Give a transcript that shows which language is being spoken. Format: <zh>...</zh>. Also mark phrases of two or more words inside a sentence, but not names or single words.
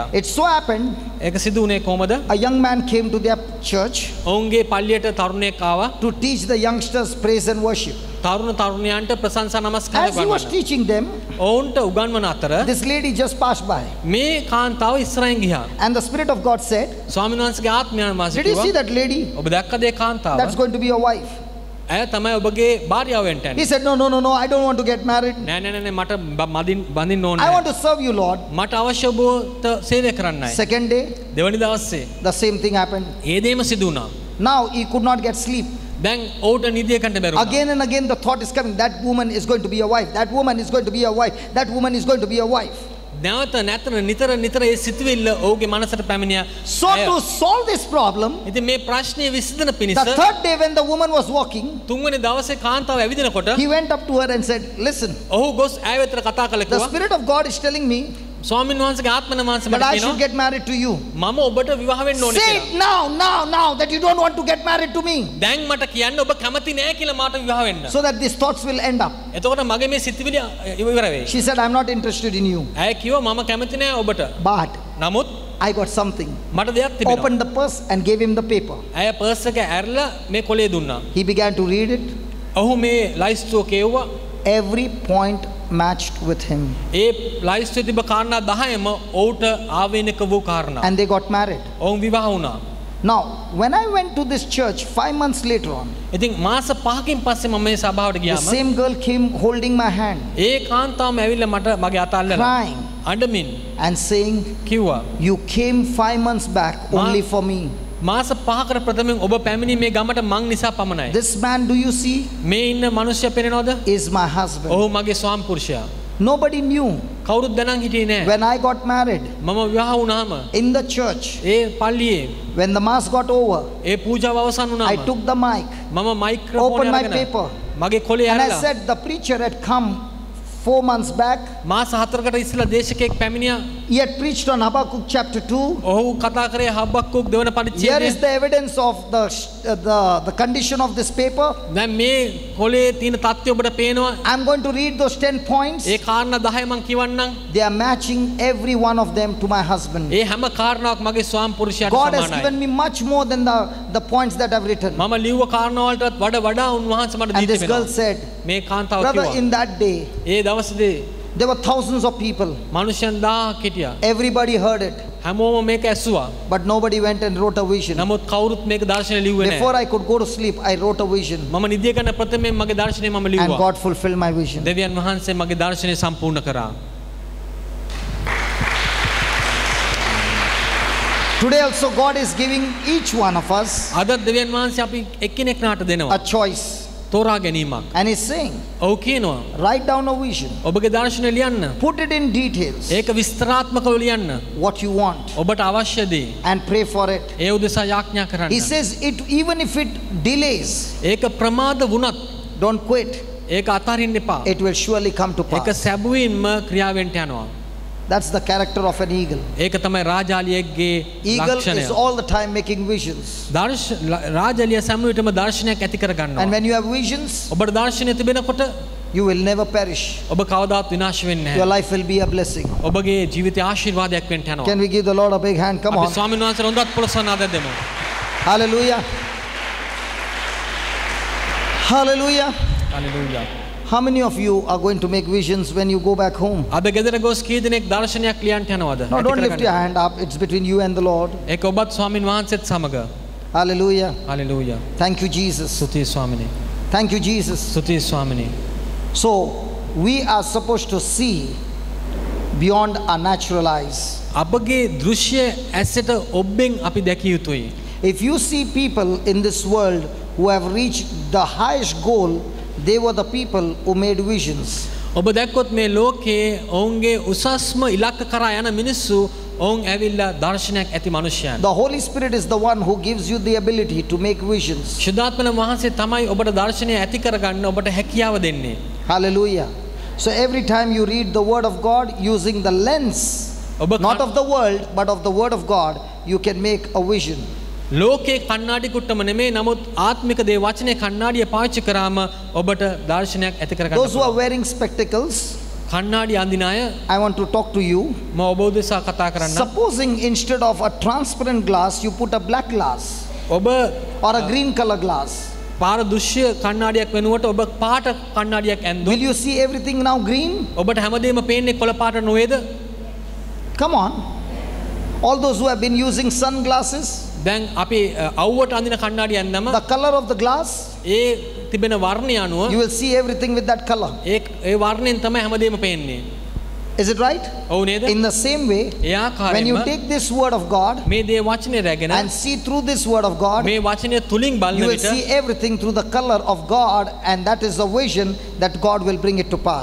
<en>It so happened,</en> <si>ඒක සිදු වුණේ කොහමද?</si> <en>a young man came to their church</en> <si>ඔවුන්ගේ පල්ලියට තරුණයෙක් ආවා.</si> <en>to teach the youngsters praise and worship.</en> <si>තරුණ තරුණියන්ට ප්‍රශංසා නමස්කාර</si> <en>As he was</en> <si>ගන්වන්න.</si> <en>teaching them,</en> <si>ඔවුන්ට උගන්වන අතර</si> <en>this lady just passed by.</en> <si>මේ කාන්තාව ඉස්සරහින් ගියා.</si> <en>And the Spirit of God said,</en> <si>ස්වාමීන් වහන්සේගේ ආත්මයන් වහන්සේ</si> <en>did you see</en> <si>කිව්වා</si> <en>that lady?</en> <si>ඔබ දැක්කද ඒ කාන්තාව?</si> <en>That's going to be your wife.</en> <si>ඇය තමයි ඔබගේ භාර්යාව වෙන්න</si> <en>He</en> <si>යන්නේ.</si> <en>said, no, no, no, no, I don't want to get married.</en> <si>නෑ නෑ නෑ මට බඳින්න ඕනේ</si> <en>I</en> <si>නෑ.</si> <en>want to serve you, Lord.</en> <si>මට අවශ්‍ය ඔබට සේවය කරන්නයි.</si> <en>Second day,</en> <si>දෙවනි දවසේ</si> <en>the same thing happened.</en> <si>ඒ දේම සිදු වුණා.</si> <en>Now he could not get sleep.</en> <si>දැන් ඔහුට නිදිය ගන්න බැරුණා.</si> <en>Again and again the thought is coming, that woman is going to be a wife. That woman is going to be a wife. That woman is going to be a wife.</en> <si>නැවත නැතර නිතර නිතර ඒ සිතුවිල්ල ඔහුගේ මනසට පැමිණියා.</si> <en>So to solve this problem,</en> <si>ඉතින් මේ ප්‍රශ්නේ විසඳන පිණිස</si> <en>the third day when the woman was walking,</en> <si>තුන්වෙනි දවසේ කාන්තාව ඇවිදිනකොට</si> <en>he went up to her and said, listen,</en> <si>ඔහු ගොස් ඇය වෙතට කතා කළා</si> <en>the</en> <si>කිව්වා</si> <en>Spirit of God is telling me</en> <si>ස්වාමීන් වහන්සේගේ ආත්මන වහන්සේ</si> <en>that</en> <si>මට</si> <en>I should</en> <si>කියනවා</si> <en>get married to you.</en> <si>මම ඔබට විවාහ වෙන්න ඕනේ</si> <en>Say</en> <si>කියලා.</si> <en>it now that you don't want to get married to me,</en> <si>දැන් මට කියන්න ඔබ කැමති නෑ කියලා මාට විවාහ වෙන්න.</si> <en>so that these thoughts will end up.</en> <si>එතකොට මගේ මේ සිතුවිලි ඉවර වෙයි.</si> <en>She said, I'm not interested in you.</en> <si>ඇය කිව්වා මම කැමති නෑ ඔබට.</si> <en>But</en> <si>නමුත්</si> <en>I got something.</en> <si>මට දෙයක් තිබෙනවා.</si> <en>Opened the purse and gave him the paper.</en> <si>ඇය පර්ස් එක ඇරලා මේ කොලේ දුන්නා.</si> <en>He began to read it.</en> <si>ඔහු මේ ලයිස්තුව කියවුවා.</si> <en>Every point matched with him.</en> <si>ඒ ලයිස්තුවේ තිබ්බ කාරණා 10ම ඔහුට ආවේනික වූ කාරණා.</si> <en>And they got married.</en> <si>ඔවුන් විවාහ වුණා.</si> <en>Now, when I went to this church 5 months later on,</en> <si>ඉතින් මාස 5කින් පස්සේ මම මේ සභාවට</si> <en>the</en> <si>ගියාම</si> <en>same girl came holding my hand,</en> <si>ඒ කාන්තාවම ඇවිල්ලා මට මගේ අත අල්ලලා</si> <en>crying</en> <si>අඬමින්</si> <en>and saying,</en> <si>කිව්වා</si> <en>you came 5 months back only for me.</en> <si>මාස 5කට ප්‍රථමයෙන් ඔබ පැමිණි මේ ගමට මං නිසා පමණයි.</si> <en>This man, do you see,</en> <si>මේ ඉන්න මිනිස්සයා පේනවද?</si> <en>is my husband.</en> <si>ඔහු මගේ ස්වාම පුරුෂයා.</si> <en>Nobody knew.</en> <si>කවුරුත් දැනන් හිටියේ නෑ.</si> <en>When I got married</en> <si>මම විවාහ වුණාම</si> <en>in the church,</en> <si>ඒ පල්ලියේ</si> <en>when the mass got over,</en> <si>ඒ පූජාව අවසන්</si> <en>I</en> <si>වුණාම</si> <en>took the mic,</en> <si>මම මයික්‍රොෆෝන්</si> <en>opened my</en> <si>අරගෙන</si> <en>paper,</en> <si>මගේ කොලේ</si> <en>and I</en> <si>ඇරලා</si> <en>said the preacher had come 4 months back.</en> <si>මාස 4කට ඉස්සෙල්ලා දේශකයෙක් පැමිණියා.</si> <en>He had preached on Habakkuk chapter 2.</en> <si>ඔහු කතා කරේ හබක්කුක් දෙවන</si> <en>Here</en> <si>පරිච්ඡේදය.</si> <en>is the evidence of the condition of this paper.</en> <si>දැන් මේ කොලේ තියෙන தත්ත්වය ඔබට පේනවා.</si> <en>I'm going to read those 10 points.</en> <si>ඒ කාරණා 10 මං කියවන්නම්.</si> <en>They are matching every one of them to my husband.</en> <si>ඒ හැම කාරණාවක් මගේ ස්වාම පුරුෂයාට</si> <en>God has</en> <si>සමානයි.</si> <en>given me much more than the points that I've written.</en> <si>මම ලිව්ව කාරණා වලටත් වඩා උන්වහන්සේ මට</si> <en>And</en> <si>දී</si> <en>this girl</en> <si>තිබෙනවා.</si> <en>said,</en> <si>මේ කාන්තාව</si> <en>brother,</en> <si>කිව්වා.</si> <en>in that day,</en> <si>ඒ දවසේදී</si> <en>there were thousands of people.</en> <si>මනුෂ්‍යයන් 1000ක් හිටියා.</si> <en>Everybody heard it,</en> <si>හැමෝම මේක ඇසුවා.</si> <en>but nobody went and wrote a vision.</en> <si>නමුත් කවුරුත් මේක දර්ශනය ලිව්වේ</si> <en>Before</en> <si>නැහැ.</si> <en>I could go to sleep, I wrote a vision,</en> <si>මම නිදිය ගන්න ප්‍රථමයෙන් මගේ දර්ශනය මම</si> <en>and</en> <si>ලිව්වා.</si> <en>God fulfilled my vision.</en> <si>දෙවියන් වහන්සේ මගේ දර්ශනය සම්පූර්ණ කරා.</si> <en>Today also God is giving each one of us</en> <si>අද දෙවියන් වහන්සේ අපි එක්කෙනෙක් නාට දෙනවා.</si> <en>a choice.</en> <si>තෝරා ගැනීමක්.</si> <en>And he's saying,</en> <si>ඔව් කියනවා.</si> <en>write down a vision.</en> <si>ඔබගේ දර්ශනය ලියන්න.</si> <en>Put it in details.</en> <si>ඒක විස්තරාත්මකව ලියන්න.</si> <en>What you want.</en> <si>ඔබට අවශ්‍ය දේ.</si> <en>And pray for it.</en> <si>ඒ උදෙසා යාඥා කරන්න.</si> <en>He says, even if it delays,</en> <si>ඒක ප්‍රමාද වුණත්</si> <en>don't quit.</en> <si>ඒක අතාරින්න එපා.</si> <en>It will surely come to</en> <si>ඒක</si> <en>pass.</en> <si>සැබවින්ම ක්‍රියාවෙන්ට යනවා.</si> <en>That's the character of an eagle.</en> <si>ඒක තමයි රාජාලියෙක්ගේ</si> <en>Eagle</en> <si>ලක්ෂණය.</si> <en>is all the time making visions.</en> <si>රාජාලිය සෑම විටම දර්ශනයක් ඇති කර ගන්නවා.</si> <en>And when you have visions,</en> <si>ඔබට දර්ශනය තිබෙනකොට</si> <en>you will never perish.</en> <si>ඔබ කවදාත් විනාශ වෙන්නේ</si> <en>Your</en> <si>නැහැ.</si> <en>life will be a blessing.</en> <si>ඔබගේ ජීවිතය ආශිර්වාදයක් වෙන්න යනවා.</si> <en>Can we give the Lord a big hand? Come</en> <si>අපි</si> <en>on.</en> <si>ස්වාමීන් වහන්සේට හොඳට පොළොස්වන්නාද දෙමු.</si> <en>Hallelujah. Hallelujah.</en> <si>හලෙලූයා.</si> <en>How many of you are going to make visions when you go back home?</en> <si>අද ගෙදර ගොස් කී දෙනෙක් දර්ශනයක් ලියන්න යනවද?</si> <en>No, don't lift your hand up. It's between you and the Lord.</en> <si>ඒක ඔබත් ස්වාමීන් වහන්සේත් සමග.</si> <en>Hallelujah.</en> <si>හලෙලූයා.</si> <en>Thank you, Jesus.</en> <si>ස්තුතියි ස්වාමිනේ.</si> <en>Thank you, Jesus.</en> <si>ස්තුතියි ස්වාමිනේ.</si> <en>So, we are supposed to see beyond our natural eyes.</en> <si>අපගේ දෘශ්‍ය ඇසට ඔබෙන් අපි දැකිය යුතුයි.</si> <en>If you see people in this world who have reached the highest goal, they were the people who made visions.</en> <si>ඔබ දැක්කොත් මේ ලෝකයේ ඔවුන්ගේ උසස්ම ඉලක්ක කරා යන මිනිස්සු ඔවුන් ඇවිල්ලා දර්ශනයක් ඇති මනුෂ්‍යයන්.</si> <en>The Holy Spirit is the one who gives you the ability to make visions.</en> <si>ශුද්ධාත්මන වහන්සේ තමයි ඔබට දර්ශනය ඇති කරගන්න ඔබට හැකියාව දෙන්නේ.</si> <en>Hallelujah. So every time you read the word of God using the lens, not of the world, but of the word of God, you can make a vision.</en> <si>ලෝකේ කණ්ණාඩි කුට්ටම නෙමෙයි නමුත් ආත්මික දේ වචනේ කණ්ණාඩිය පාවිච්චි කරාම ඔබට දර්ශනයක් ඇති කරගන්න</si> <en>Those who are</en> <si>පුළුවන්.</si> <en>wearing spectacles,</en> <si>කණ්ණාඩි අඳින අය</si> <en>I want to talk to you.</en> <si>මම ඔබ උදෙසා කතා කරන්න.</si> <en>Supposing instead of a transparent glass, you put a black glass</en> <si>ඔබ</si> <en>or a green color glass.</en> <si>පාර දෘශ්‍ය කණ්ණාඩියක් වෙනුවට ඔබ පාට කණ්ණාඩියක්</si> <en>Will</en> <si>ඇඳුවොත්</si> <en>you see everything now green?</en> <si>ඔබට හැමදේම පේන්නේ කොළ පාට නොවේද?</si> <en>Come on. All those who have been using sunglasses,</en> <si>දැන් අපි අවුවට අඳින කණ්ණාඩිය ඇඳනම</si> <en>the color of the glass,</en> <si>ඒ තිබෙන වර්ණය අනුව</si> <en>you will see everything with that color.</en> <si>ඒ වර්ණයෙන් තමයි හැමදේම පේන්නේ.</si> <en>Is it right?</en> <si>ඔව් නේද?</si> <en>In the same way,</en> <si>ඒ</si> <en>when you</en> <si>ආකාරයෙන්ම</si> <en>take this word of God</en> <si>මේ දේ වචනේ රැගෙන</si> <en>and see through this word of God,</en> <si>මේ වචනය තුලින් බලන</si> <en>you will</en> <si>විට</si> <en>see everything through the color of God, and that is the vision that God will bring it to pass.</en>